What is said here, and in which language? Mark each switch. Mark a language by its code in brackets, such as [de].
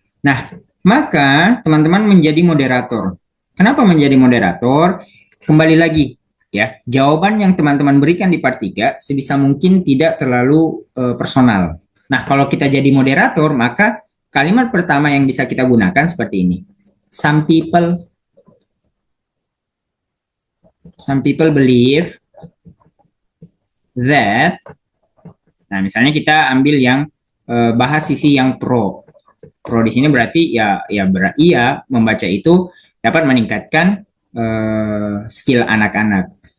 [id] Nah, maka teman-teman menjadi moderator. Kenapa menjadi moderator? Kembali lagi, ya, jawaban yang teman-teman berikan di part 3 sebisa mungkin tidak terlalu personal. Nah, kalau kita jadi moderator, maka kalimat pertama yang bisa kita gunakan seperti ini. [en] Some people believe that. [id] Nah, misalnya kita ambil yang bahas sisi yang pro. Pro di sini berarti membaca itu dapat meningkatkan skill anak-anak.